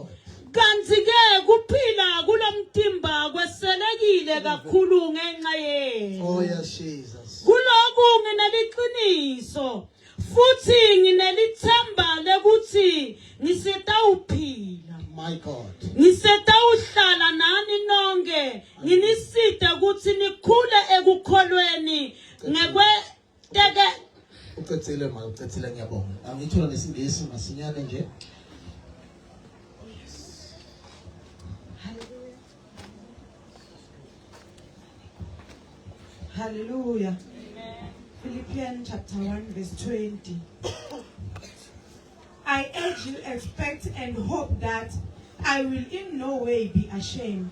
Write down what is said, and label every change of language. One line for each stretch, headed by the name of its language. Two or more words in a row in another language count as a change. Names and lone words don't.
Swati: Kanti ke kuphila kulomtimba kweselekile kakhulu ngenxa yenu.
English: Oh yes, Jesus.
Swati: Kuloku ngineliqiniso futhi nginelithemba lekuthi ngisetawuphila.
English: My God.
Swati: Ngisetawuhlala nani nonke nginiside ukuthi nikhule ekukholweni ngekweteke. Ucecile ngiyabonga. Angithola nesingisi masinyane nje.
English: Hallelujah. Philippians chapter 1 verse 20. I urge you, expect and hope that I will in no way be ashamed.